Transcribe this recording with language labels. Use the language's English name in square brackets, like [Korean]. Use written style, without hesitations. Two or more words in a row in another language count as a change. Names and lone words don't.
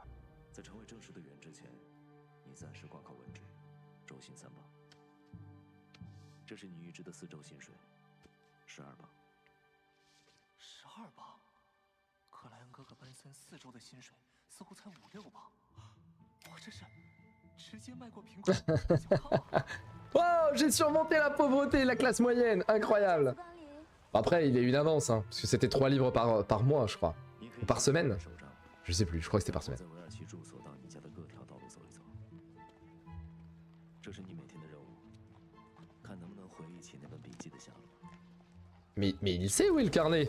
[Chinese] 在成为正式的员之前，你暂时挂靠文职，周薪3磅。这是你预支的4周薪水，12磅。 12磅？克莱恩哥哥奔森4周的薪水似乎才5、6磅，我这是直接迈过苹果就靠了。 [French] Wow, j'ai surmonté la pauvreté et la classe moyenne, incroyable. Après, il y a eu une avance, hein, parce que c'était 3 livres par mois, je crois. Ou par semaine. Je sais plus, je crois que c'était par semaine. Mais il sait où est le carnet?